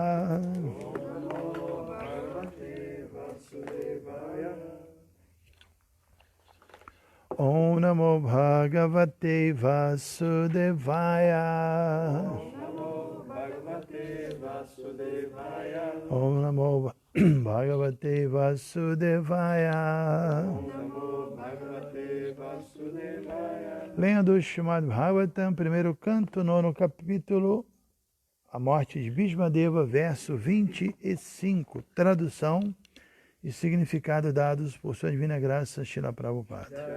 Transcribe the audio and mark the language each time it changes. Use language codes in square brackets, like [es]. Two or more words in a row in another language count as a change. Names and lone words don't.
[sa] ॐ नमो भगवते वासुदेवाय. ॐ नमो भगवते वासुदेवाय. [pt] Lendo o Srimad Bhagavatam, primeiro canto, nono capítulo, a morte de Bhismadeva, verso 25, tradução e significado dados por sua divina graça, Srila Prabhupada.